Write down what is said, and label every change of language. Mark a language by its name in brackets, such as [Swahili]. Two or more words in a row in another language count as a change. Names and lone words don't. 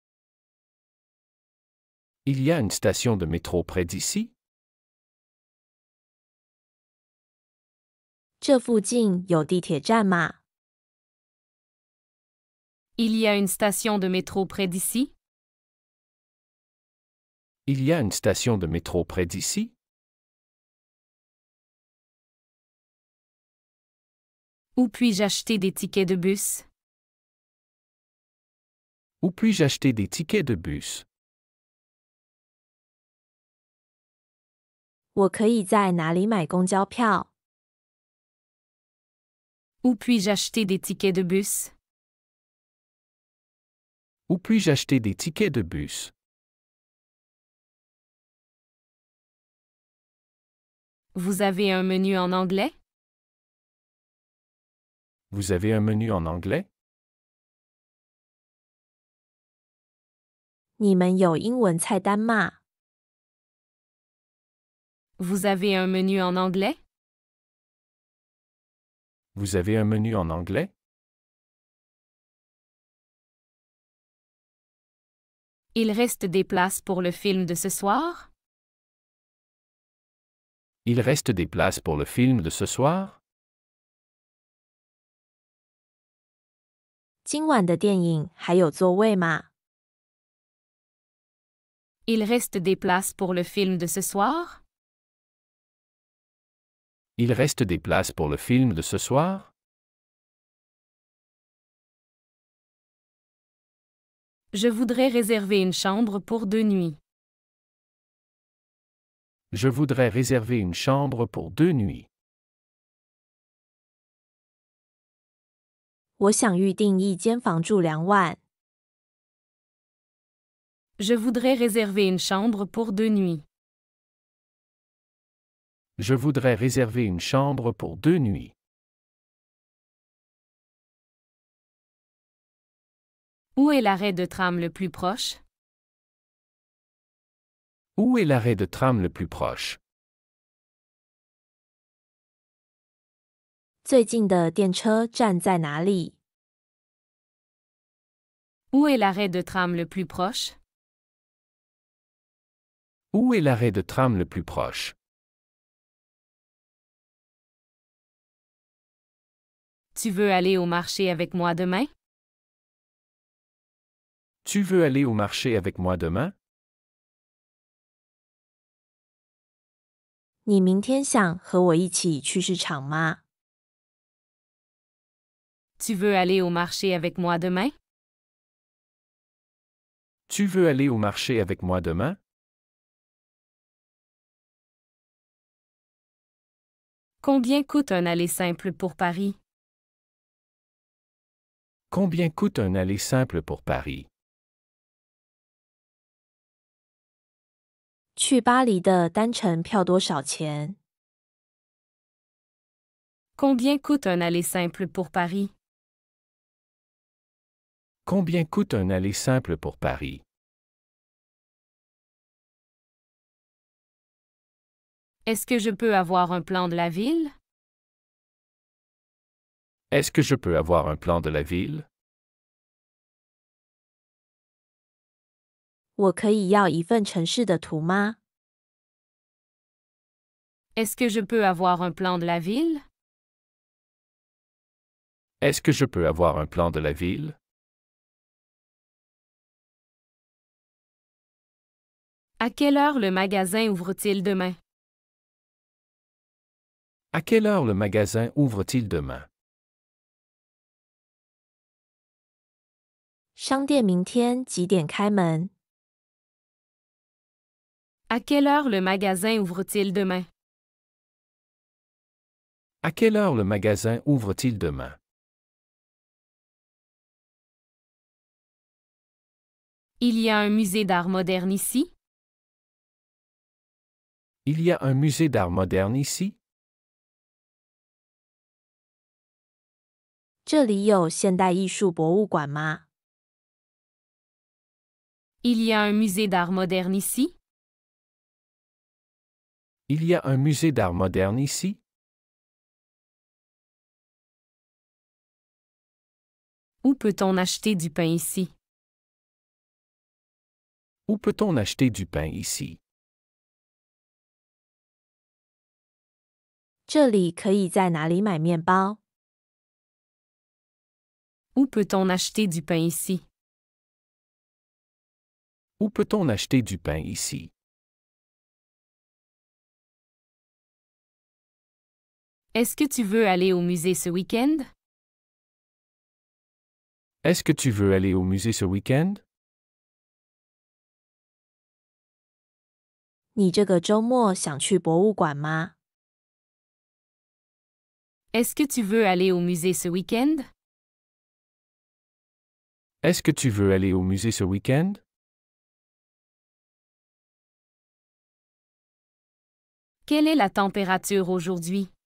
[French] Il y a une station de métro près d'ici? [Chinese] 这附近有地铁站吗？ [French] Il y a une station de métro près d'ici? Il y a une station de métro près d'ici? Où puis-je acheter des tickets de bus? Où puis-je acheter des tickets de bus? [Chinese] 我可以在哪里买公交票？ [French] Où puis-je acheter des tickets de bus? Où puis-je acheter des tickets de bus? Vous avez un menu en anglais? Vous avez un menu en anglais? [Chinese] 你们有英文菜单吗？ [French] Vous avez un menu en anglais? Vous avez un menu en anglais? Il reste des places pour le film de ce soir? Il reste des places pour le film de ce soir? [Chinese] 今晚的电影还有座位吗？ [French] Il reste des places pour le film de ce soir? Il reste des places pour le film de ce soir? Je voudrais réserver une chambre pour 2 nuits. Je voudrais réserver une chambre pour 2 nuits. [Chinese] 我想预订一间房住2晚。 [French] Je voudrais réserver une chambre pour 2 nuits. Je voudrais réserver une chambre pour 2 nuits. Où est l'arrêt de tram le plus proche? Où est l'arrêt de tram le plus proche? [Chinese] 最近的电车站在哪里？ [French] Où est l'arrêt de tram le plus proche? Où est l'arrêt de tram le plus proche? Tu veux aller au marché avec moi demain? Tu veux aller au marché avec moi demain? [Chinese] 你明天想和我一起去市场吗？ [French] Tu veux aller au marché avec moi demain? Tu veux aller au marché avec moi demain? Combien coûte un aller simple pour Paris? Combien coûte un aller simple pour Paris? [Chinese] 去巴黎的单程票多少钱？ [French] Combien coûte un aller simple pour Paris? Combien coûte un aller simple pour Paris? Est-ce que je peux avoir un plan de la ville? Est-ce que je peux avoir un plan de la ville? [Chinese] 我可以要一份城市的图吗？ [French] Est-ce que je peux avoir un plan de la ville? Est-ce que je peux avoir un plan de la ville? À quelle heure le magasin ouvre-t-il demain? À quelle heure le magasin ouvre-t-il demain? [Chinese] 商店明天几点开门？ [French] À quelle heure le magasin ouvre-t-il demain? À quelle heure le magasin ouvre-t-il demain? Il y a un musée d'art moderne ici? Il y a un musée d'art moderne ici? [Chinese] 这里有现代艺术博物馆吗？ [French] Il y a un musée d'art moderne ici? Il y a un musée d'art moderne ici? Où peut-on acheter du pain ici? Où peut-on acheter du pain ici? [Chinese] 这里可以在哪里买面包？ [French] Où peut-on acheter du pain ici? Où peut-on acheter du pain ici? Est-ce que tu veux aller au musée ce week-end? Est-ce que tu veux aller au musée ce week-end? [Chinese] 你这个周末想去博物馆吗？ [French] Est-ce que tu veux aller au musée ce week-end? Est-ce que tu veux aller au musée ce week-end? Quelle est la température aujourd'hui?